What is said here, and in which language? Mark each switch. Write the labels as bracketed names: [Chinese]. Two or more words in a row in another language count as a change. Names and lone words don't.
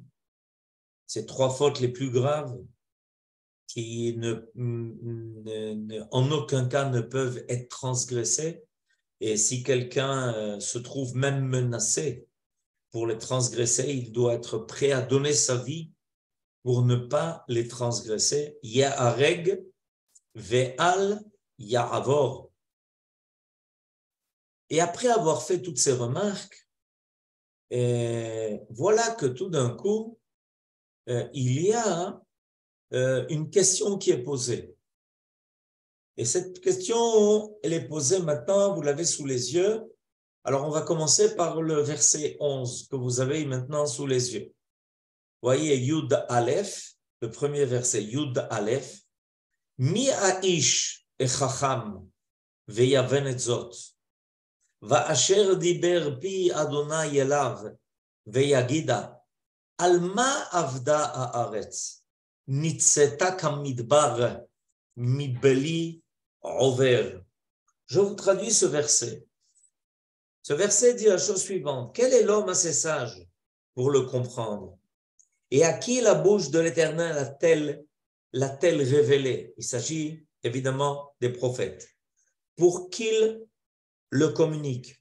[French] Ces trois fautes les plus graves qui en aucun cas ne peuvent être transgressées. Et si quelqu'un se trouve même menacé pour les transgresser, il doit être prêt à donner sa vie pour ne pas les transgresser. [Hebrew] ייהרג ואל יעבור. [French] Et après avoir fait toutes ces remarques, voilà que tout d'un coup, il y a une question qui est posée. Et cette question, elle est posée maintenant, vous l'avez sous les yeux. Alors, on va commencer par le verset 11 que vous avez maintenant sous les yeux. Vous voyez, Yud Aleph, le premier verset, Yud Aleph. [Hebrew] מי האיש החכם ויבן את זאת. ואשר דבר פי יהוה אליו ויגדה. על מה אבדה הארץ נצתה כמדבר מבלי עבר. [French] Je vous traduis ce verset. Ce verset dit la chose suivante. Quel est l'homme assez sage pour le comprendre? Et à qui la bouche de l'Éternel l'a-t-elle révélé? Il s'agit évidemment des prophètes. Pour qu'ils le communiquent.